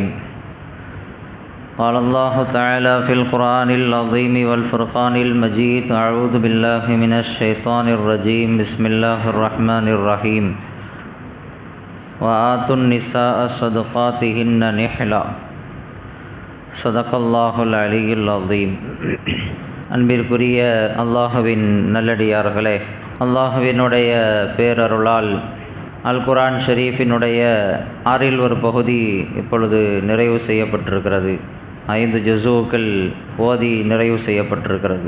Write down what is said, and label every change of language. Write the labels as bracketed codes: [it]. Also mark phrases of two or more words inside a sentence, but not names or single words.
[ar] قال الله تعالى في القرآن العظيم والفرقان المجيد: أعوذ بالله من الشيطان الرجيم. بسم الله الرحمن الرحيم. وآتوا النساء صدقاتهن نحلا. صدق الله العلي العظيم. [ta] அன்பிற்குரிய அல்லாஹுவின் நல்லடியார்களே, அல்லாஹுவினுடைய பேரருளால் அல் குர்ஆன் ஷரீஃபினுடைய ஆறில் ஒரு பகுதி இப்பொழுது நிறைவு செய்யப்பட்டிருக்கிறது. 5 ஜுஸூக்கள் ஓதி நிறைவு செய்யப்பட்டிருக்கிறது.